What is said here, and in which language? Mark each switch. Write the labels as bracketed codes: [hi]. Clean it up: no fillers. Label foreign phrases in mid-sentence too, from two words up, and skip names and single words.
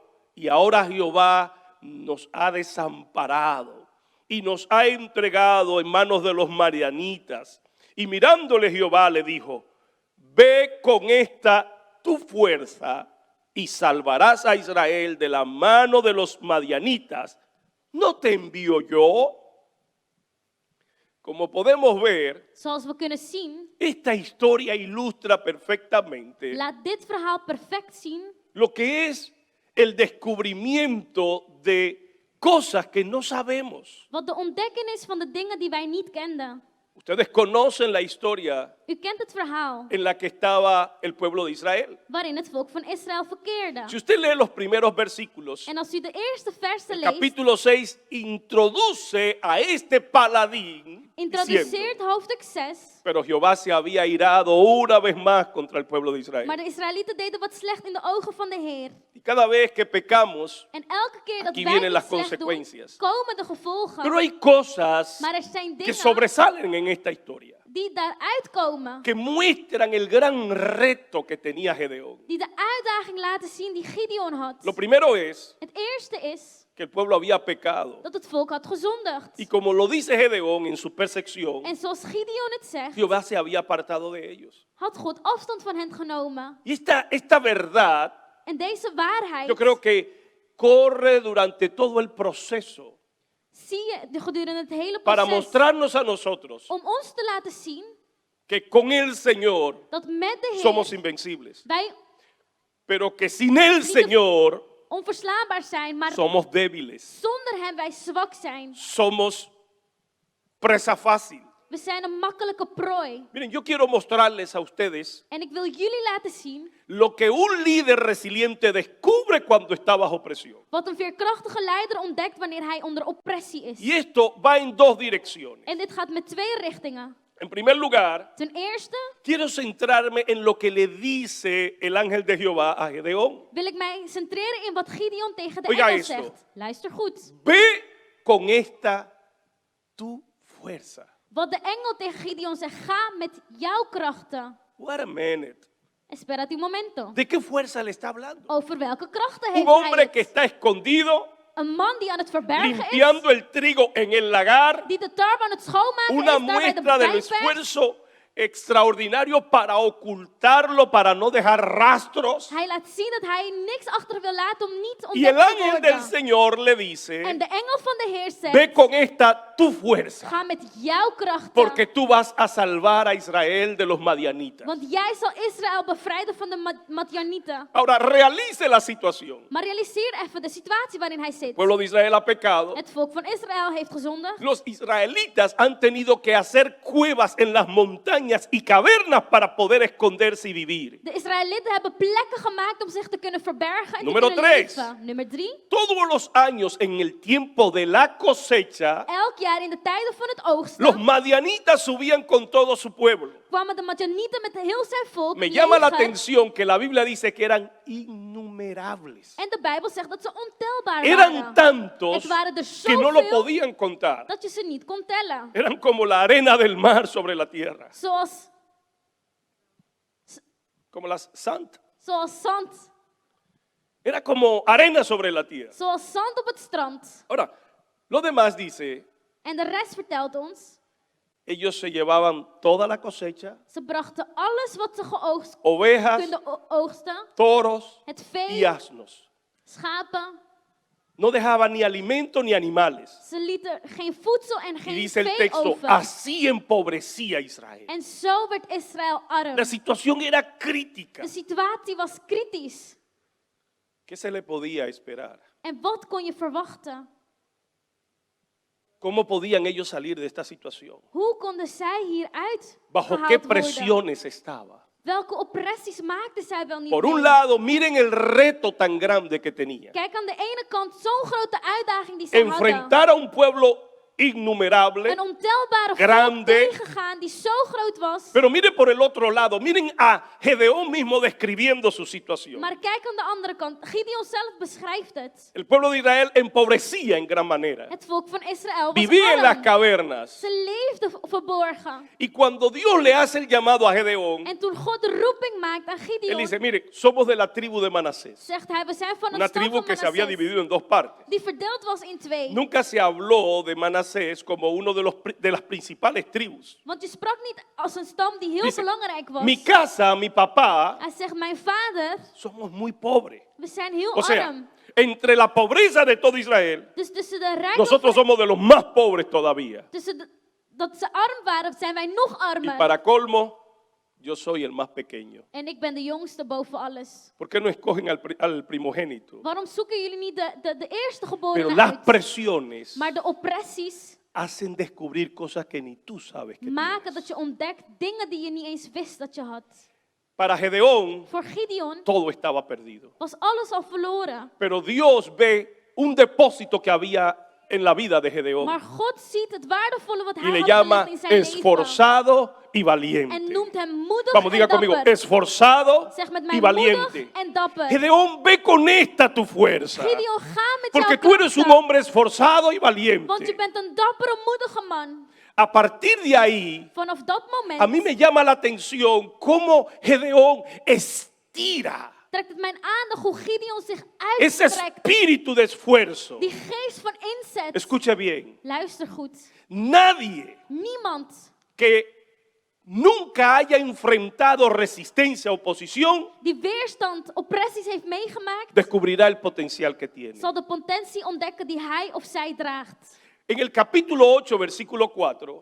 [es] Y ahora Jehová nos ha desamparado y nos ha entregado en manos de los madianitas. Y mirándole Jehová le dijo, ve con esta tu fuerza y salvarás a Israel de la mano de los madianitas. ¿No te envío yo? Como podemos ver, [nl] Zoals we kunnen zien, [es] esta historia ilustra perfectamente [nl] laat dit verhaal perfect zien [es] lo que es el descubrimiento de cosas que no sabemos. [nl] wat de ontdekking is van de dingen die wij niet kenden. [es] Ustedes conocen la historia [nl] U kent het verhaal [es] en la que estaba el pueblo de Israel. [nl] waarin het volk van Israël verkeerde. [es] Si usted lee los primeros versículos, [nl] En als u de eerste versen [es] el [nl] leest, [es] capítulo 6 introduce a este paladín [nl] introduceert [es] diciendo, [nl] hoofdstuk 6. [es] pero Jehová se había irado una vez más contra el pueblo de Israel. [nl] Maar de Israëlieten deden wat slecht in de ogen van de Heer. [es] Y cada vez que pecamos, [nl] En elke keer dat [es] Aquí [nl] wij [es] vienen [nl] iets [es] las [nl] slecht doen, [es] consecuencias. [nl] komen de gevolgen. [es] pero hay cosas [nl] Maar er zijn [es] que [nl] dingen [es] sobresalen en esta historia, [nl] die daaruit komen. [es] que muestran el gran reto que tenía Gedeón. [nl] Die de uitdaging laten zien die Gideon had. [es] Lo primero es [nl] Het eerste is [es] que el pueblo había pecado. [nl] dat het volk had gezondigd. [es] Y como lo dice Gedeón en su percepción, [nl] En zoals Gideon het zegt, [es] Jehová se había apartado de ellos. [nl] had God afstand van hen genomen. [es] Y esta verdad, [nl] En deze waarheid [es] yo creo que corre durante todo el proceso [nl] zie je gedurende het hele [es] para [nl] proces. [es] mostrarnos a nosotros [nl] Om ons te laten zien [es] que con el Señor [nl] dat met de Heer [es] somos invencibles, [nl] wij [es] pero que sin el Señor [nl] onverslaanbaar zijn, maar [es] somos débiles, [nl] zonder hem wij zwak zijn. [es] somos presa fácil. [nl] We zijn een makkelijke prooi. [es] Miren, yo quiero mostrarles a ustedes [nl] En ik wil jullie laten zien [es] lo que un líder resiliente descubre cuando está bajo presión. [nl] wat een veerkrachtige leider ontdekt wanneer hij onder oppressie is. [es] Y esto va en dos direcciones. [nl] En dit gaat met twee richtingen. [es] En primer lugar, [nl] Ten eerste [es] quiero centrarme en lo que le dice el ángel de Jehová a Gedeón. [nl] wil ik mij centreren in wat Gideon tegen de [es] Oiga [nl] engel [es] esto. [nl] zegt. Luister goed. [es] Ve con esta tu fuerza. [nl] Wat de engel tegen Gideon zegt, ga met jouw krachten. [en] Wait a minute. [es] Esperad un momento. ¿De qué fuerza le está hablando? [nl] Over welke krachten [es] Un [nl] heeft hij [es] hombre que [nl] het? [es] está escondido, [nl] Een man die aan het verbergen is, [es] limpiando el trigo en el lagar. [nl] die de tarwe aan het schoonmaken [es] Una [nl] is, daar bij de [es] muestra del [nl] wijnpers. [es] esfuerzo extraordinario para ocultarlo, para no dejar rastros. [nl] Hij laat zien dat hij niks achter wil laten om niet [es] Y el [nl] ontdekt te [es] ángel del [nl] worden. [es] Señor le [nl] En [es] dice, [nl] de engel van de Heer [es] ve [nl] zegt, [es] con esta tu fuerza, [nl] ga met jouw krachten. [es] porque tú vas a salvar a Israel de los madianitas. [nl] Want jij zal Israël bevrijden van de Madianieten. [es] Ahora, realice la situación. [nl] Maar realiseer even de situatie waarin hij [es] El [nl] zit. [es] pueblo de Israel ha pecado. [nl] Het volk van Israël heeft gezondigd. [es] Los israelitas han tenido que hacer cuevas en las montañas y cavernas para poder esconderse y vivir. [nl] De Israëlieten hebben plekken gemaakt om zich te kunnen verbergen en [es] Número [nl] te kunnen [es] 3. [nl] leven. Nummer 3. [es] Todos los años en el tiempo de la cosecha, [nl] Elk jaar in de tijden van het oogsten [es] los madianitas subían con todo su pueblo. [nl] kwamen de Madianieten met heel zijn volk [es] Me llama la [nl] leger. [es] atención que la Biblia dice que eran innumerables. [nl] En de Bijbel zegt dat ze ontelbaar [es] Eran [nl] waren. [es] tantos [nl] Het waren er [es] que no lo [nl] zoveel [es] podían contar. [nl] dat je ze niet kon tellen. [es] Eran como la arena del mar sobre la tierra, como las zand. [nl] Zoals zand. [es] Era como arena sobre la tierra. [nl] Zoals zand op het strand. [es] Ahora, lo demás dice, [nl] En de rest vertelt ons, [es] ellos se llevaban toda la cosecha, [nl] ze brachten alles wat ze geoogst [es] ovejas, [nl] konden oogsten. [es] toros [nl] Het [es] y [nl] vee, [es] asnos. [nl] schapen. [es] No dejaban ni alimento ni animales. [nl] Ze lieten geen voedsel en [es] Y [nl] geen [es] dice el [nl] vee [es] texto, [nl] over. [es] así empobrecía Israel. [nl] En zo werd Israël arm. [es] La situación era crítica. [nl] De situatie was kritisch. [es] ¿Qué se le podía esperar? [nl] En wat kon je verwachten? [es] ¿Cómo podían ellos salir de esta situación? [nl] Hoe konden zij hieruit [es] ¿Bajo [nl] gehaald [es] qué [nl] worden? [es] presiones estaba? [nl] Welke oppressies maakten zij wel niet [es] Por un [nl] mee? [es] lado, miren el reto tan grande que tenían. [nl] Kijk, aan de ene kant zo'n grote uitdaging die ze hadden. [es] Enfrentar a un pueblo innumerable, [nl] Een ontelbare [es] grande. [nl] volk tegengaan die zo groot was. [es] pero miren por el otro lado, miren a Gedeón mismo describiendo su situación. [nl] Maar kijk aan de andere kant. Gideon zelf beschrijft het. [es] El pueblo de Israel empobrecía en gran manera. [nl] Het volk van Israël was [es] Vivía en las [nl] arm. [es] cavernas. [nl] Ze leefden verborgen. [es] Y cuando Dios le hace el llamado a Gedeón, [nl] En toen God de roeping maakt aan [es] él [nl] Gideon, [es] dice, mire, somos de la tribu de Manasés. [nl] zegt hij, we zijn van [es] Una [nl] een stam [es] tribu [nl] van [es] que se había [nl] Manassés, [es] dividido en dos partes. [nl] die verdeeld was in twee. [es] Nunca se habló de Manasés como uno de las principales tribus. [nl] Want je sprak niet als een stam die heel [es] Dice, [nl] belangrijk was. [es] mi casa, mi papá, [nl] Hij zegt, mijn vader, [es] somos muy pobres. [nl] we zijn heel [es] O sea, [nl] arm. [es] entre la pobreza de todo Israel, [nl] Dus tussen de rijkdom [es] nosotros somos de los más pobres todavía. [nl] dat ze arm waren, zijn wij nog [es] Y [nl] armer. [es] para colmo, yo soy el más pequeño. [nl] En ik ben de jongste boven alles. [es] ¿Por qué no escogen al primogénito? [nl] Waarom zoeken jullie niet de eerste [es] Pero [nl] geborene [es] las [nl] uit? [es] presiones [nl] Maar de oppressies [es] hacen descubrir cosas que ni tú sabes que [nl] maken [es] tienes. [nl] dat je ontdekt dingen die je niet eens wist dat je had. [es] Para Gedeón, [nl] Voor Gideon [es] todo estaba perdido. [nl] was alles al verloren. [es] Pero Dios ve un depósito que había en la vida de Gedeón [nl] Maar God ziet het waardevolle wat [es] y [nl] hij [es] le [nl] had [es] llama [nl] gelegd in zijn leven. [es] esforzado y [nl] En [es] valiente. [nl] noemt hem moedig [es] Vamos, diga [nl] en [es] conmigo, [nl] dapper. [es] esforzado [nl] Zeg met [es] y [nl] mij [es] valiente. [nl] moedig en dapper. [es] Gedeón, ve con esta tu fuerza. [nl] Gideon, ga met [es] Porque [nl] jouw [es] tú eres un [nl] krachten. [es] hombre esforzado y [nl] Want je [es] valiente. [nl] bent een dappere, moedige man. [es] A partir de ahí, [nl] Vanaf dat moment [es] a mí me llama la atención cómo Gedeón estira [nl] trekt het mijn aandacht hoe Gideon zich [es] Ese [nl] uitstrekt. [es] espíritu de esfuerzo. [nl] Die geest van inzet. [es] Escucha bien. [nl] Luister goed. [es] Nadie [nl] Niemand [es] que nunca haya enfrentado resistencia, oposición, [nl] die weerstand, oppressies heeft meegemaakt, [es] descubrirá el potencial que tiene. [nl] zal de potentie ontdekken die hij of zij draagt. [es] En el capítulo 8, versículo 4,